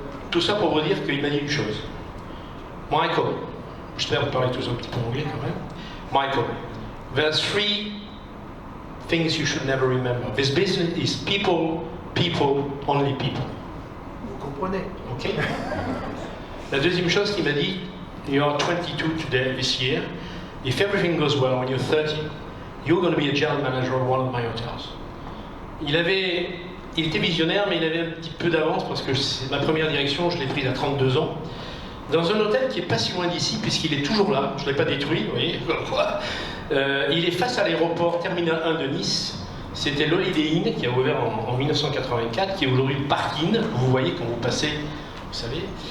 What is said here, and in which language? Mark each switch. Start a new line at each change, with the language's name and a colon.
French: Tout ça pour vous dire qu'il m'a dit une chose. Michael, j'espère que vous parlez tous un petit peu anglais quand même.
English: Michael, there's 3 things you should never remember. This business is people, people, only people.
French: Vous comprenez? Ok. La deuxième chose qu'il m'a dit,
English: you are 22 today, this year. If everything goes well when you're 30, you're going to be a general manager of one of my hotels.
French: Il était visionnaire, mais il avait un petit peu d'avance parce que c'est ma première direction, je l'ai prise à 32 ans. Dans un hôtel qui n'est pas si loin d'ici, puisqu'il est toujours là, je ne l'ai pas détruit, vous voyez. Il est face à l'aéroport Terminal 1 de Nice. C'était l'Holiday Inn qui a ouvert en 1984, qui est aujourd'hui le Park Inn, vous voyez quand vous passez, vous savez.